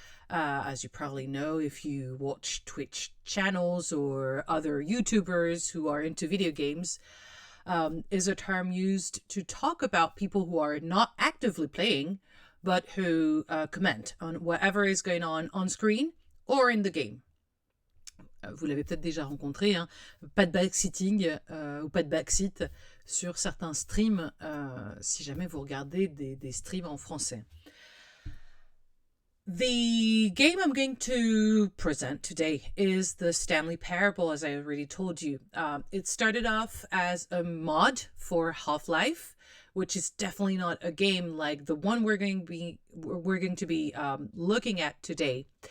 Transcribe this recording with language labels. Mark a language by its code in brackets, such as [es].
[en] As you probably know, if you watch Twitch channels or other YouTubers who are into video games, is a term used to talk about people who are not actively playing, but who comment on whatever is going on screen or in the game. [fr] Vous l'avez peut-être déjà rencontré, hein? Pas de backseating ou pas de backseat sur certains streams, si jamais vous regardez des streams en français. [en] The game I'm going to present today is the Stanley Parable, as I already told you. It started off as a mod for Half-Life, which is definitely not a game like the one we're going to be looking at today.